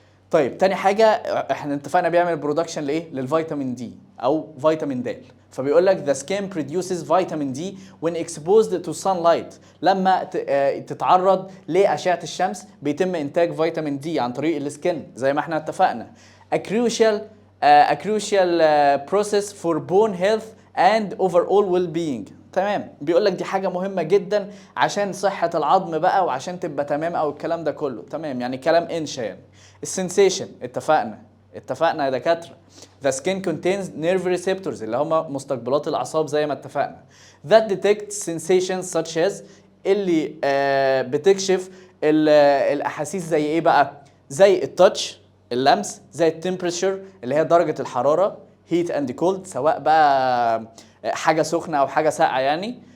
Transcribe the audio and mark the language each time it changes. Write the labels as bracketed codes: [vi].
[ar] طيب تاني حاجة احنا اتفقنا بيعمل برودكشن لايه؟ للفيتامين دي او فيتامين د. فبيقول لك [en] the skin produces vitamin D when exposed to sunlight، [ar] لما تتعرض لأشعة الشمس بيتم انتاج فيتامين دي عن طريق السكن زي ما احنا اتفقنا. [en] a crucial process for bone health and overall well-being. [ar] تمام، بيقول لك دي حاجة مهمة جدا عشان صحة العظم بقى وعشان تبقى تمام او الكلام ده كله. تمام، يعني كلام انشا يعني. السنسيشن اتفقنا يا دكاتره. [en] The skin contains nerve receptors [ar] اللي هم مستقبلات الاعصاب زي ما اتفقنا. [en] That detect sensations such as [ar] اللي بتكشف الاحاسيس زي ايه بقى؟ زي التاتش، اللمس، زي التمبريتشر اللي هي درجه الحراره، [en] heat and cold [ar] سواء بقى حاجه سخنه او حاجه ساقعه يعني.